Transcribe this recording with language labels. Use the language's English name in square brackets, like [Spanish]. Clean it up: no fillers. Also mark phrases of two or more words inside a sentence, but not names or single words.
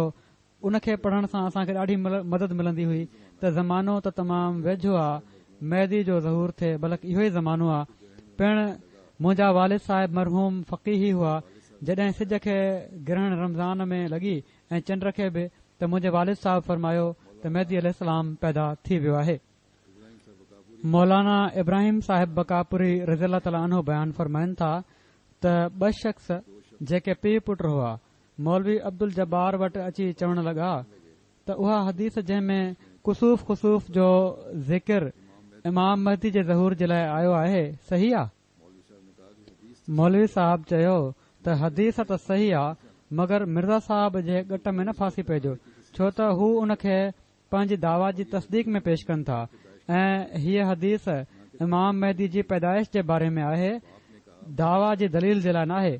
[Sindhi] उन खे पढ़ण सां असांखे ॾाढी मदद मिलंदी हुई त ज़मानो त तमामु वेझो आहे, मेहदी जो ज़हूर थिए, बल्कि इहो ई ज़मानो आहे। पिण मुंहिंजा वालिद साहिब मरहूम फ़क़ीही हुआ। जॾहिं सिज खे ग्रहण रमज़ान में लॻी ऐं चंड खे बि, त मुंहिंजे वालिद साहिब फरमायो त मेहदी अलैहिस्सलाम पैदा थी वियो आहे। मौलाना इब्राहिम साहिब बकापुरी [Arabic] رضي الله تعالى عنه [Sindhi] बयान फरमाइनि था त 2 शख़्स जेके पीउ पुट हुआ मौलवी अब्दुल जब्बार वटि अची चवण लॻा त उहा हदीस जंहिं में कुसूफ़ खुसूफ़ जो ज़िक्र इमाम महदी जे ज़हूर जे लाइ आयो आहे सही आहे? मौलवी साहब चयो त हदीस त सही आहे, मगर मिर्ज़ा साहब जे ॻट में न फासी पइजो, छो त हू उन खे पंहिंजी दावा जी तस्दीक में पेश कनि था ऐं हीअ हदीस इमाम महदी जी पैदाइश जे बारे में आहे, दावा जी दलील जे लाइ न आहे।